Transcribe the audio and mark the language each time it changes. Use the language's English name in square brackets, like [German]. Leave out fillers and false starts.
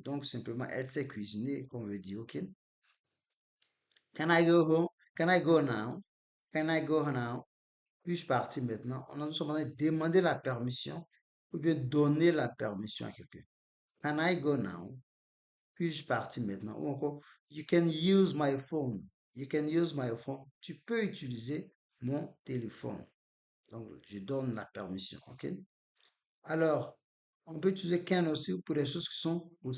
[French] Donc, simplement, elle sait cuisiner, comme on veut dire. [English] OK? Can I go home? Can I go now? Can I go now? [French] Puis-je partir maintenant? On a nous sommes en train de demander la permission ou bien donner la permission à quelqu'un. [English] Can I go now? [French] Puis-je partir maintenant? Ou encore, [English] you can use my phone. You can use my phone. [French] Tu peux utiliser mon téléphone. Donc, je donne la permission. OK? Alors, on peut utiliser can aussi pour des choses qui sont possibles.